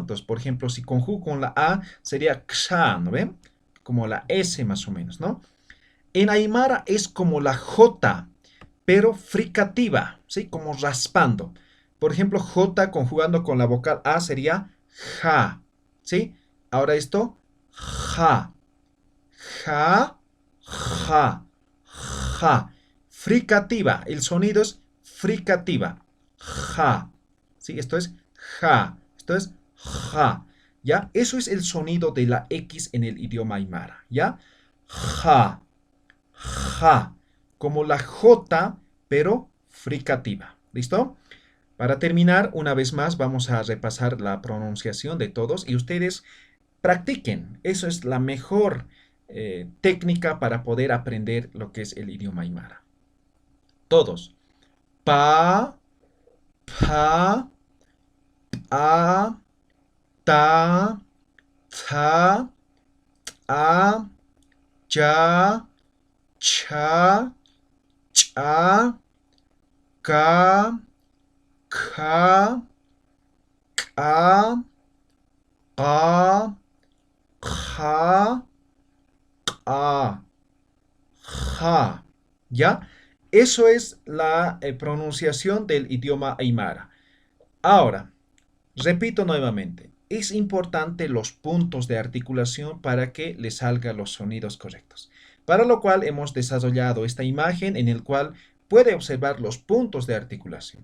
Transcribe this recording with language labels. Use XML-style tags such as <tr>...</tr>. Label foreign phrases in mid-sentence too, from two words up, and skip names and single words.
<es>Entonces, por ejemplo, si conjugo con la A, sería ksha, ¿no ven? Como la S más o menos, ¿no? En aymara es como la J, pero fricativa, ¿sí? Como raspando. Por ejemplo, J conjugando con la vocal A sería ja, ¿sí? Ahora esto,</es> <ay>ja, ja, ja, ja.</ay> <es>Fricativa, el sonido es fricativa, ja, ¿sí? Esto es ja, esto es ja, ¿ya? Eso es el sonido de la X en el idioma aymara, ¿ya? Ja, ja, como la J, pero fricativa, ¿listo? Para terminar, una vez más, vamos a repasar la pronunciación de todos y ustedes practiquen. Eso es la mejor técnica para poder aprender lo que es el idioma aymara. Todos.</es> <ay>Pa, pa, a, ta, tha, a, ja, cha, cha, ka, kha, ka, ka, kha, ka, ja.</ay> <es>¿Ya? Eso es la pronunciación del idioma aymara. Ahora, repito nuevamente, es importante los puntos de articulación para que le salgan los sonidos correctos. Para lo cual hemos desarrollado esta imagen en el cual puede observar los puntos de articulación.</es>